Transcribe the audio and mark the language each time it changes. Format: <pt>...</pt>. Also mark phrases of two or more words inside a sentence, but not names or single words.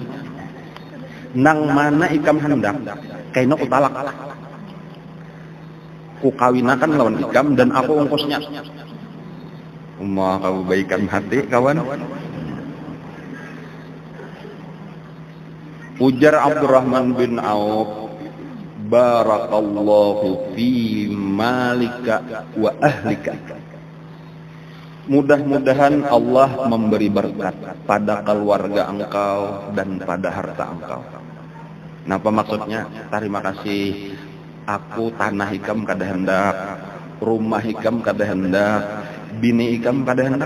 <bjn>Nang mana ikam hendak, kayaknya aku talak. Ku kawinakan lawan ikam dan aku ongkosnya. Kau baikkan hati kawan. Ujar Abdurrahman bin Auf,</bjn> <ar>بارك الله في مالك وأهلك.</ar> <bjn>Mudah-mudahan Allah memberi berkat pada keluarga engkau dan pada harta engkau. Nah, apa maksudnya? Terima kasih. Aku tanah ikam kada hendak, rumah ikam kada hendak, bini ikam kada hendak.</bjn>